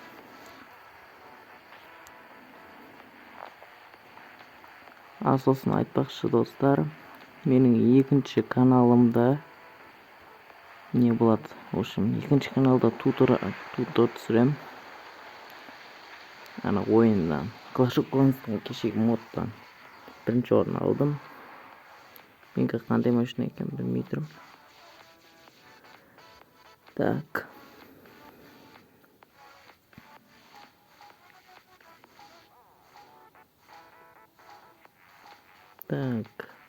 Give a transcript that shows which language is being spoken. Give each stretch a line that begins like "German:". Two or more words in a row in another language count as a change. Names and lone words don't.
Kazakh: Сосын айтпақшы достар, менің екінші каналымда не болады?
Russian: В общем,
Kazakh: екінші каналда тутор түсірем. Ана ойындан. Clash of Clans'тың кешегі модтан бірінші орын алдым. Менің қандай машина екен білмей тұрмын.
Russian: Так. Так.